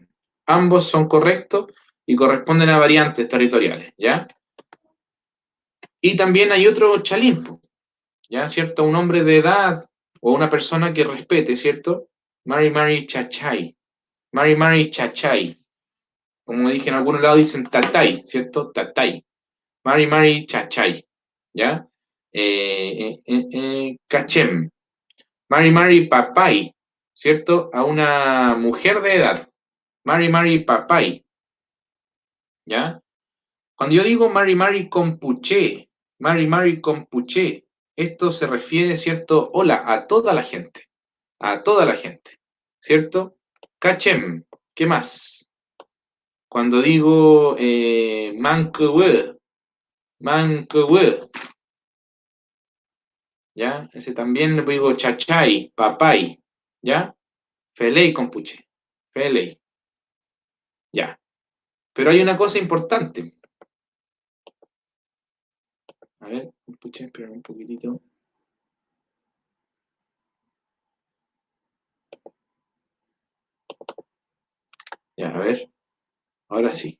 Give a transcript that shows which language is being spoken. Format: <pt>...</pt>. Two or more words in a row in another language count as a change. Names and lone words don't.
<es>Ambos son correctos y corresponden a variantes territoriales, ¿ya? Y también hay otro chalimpo, ¿ya? ¿Cierto? Un hombre de edad o una persona que respete, ¿cierto?</es> <arn>Mari Mari Chachay. Mari Mari Chachay.</arn> <es>Como dije, en algunos lados dicen Tatay, ¿cierto?</es> <arn>Tatay. Mari Mari Chachay, ¿ya? Cachem. Mari Mari Papay,</arn> <es>¿cierto? A una mujer de edad.</es> <arn>Mari Mari Papay,</arn> <es>¿ya? Cuando yo digo</es> <arn>Mari Mari Mari Compuché,</arn> <es>esto se refiere, ¿cierto? Hola, a toda la gente, ¿cierto? Cachem, ¿qué más? Cuando digo Manquehue, ¿ya? Ese también le digo</es> <arn>chachay, papay,</arn> <es>¿ya?</es> <arn>Feley, compuche, feley, ya.</arn> <es>Pero hay una cosa importante. A ver, compuche, espera un poquitito. Ya, a ver, ahora sí.</es>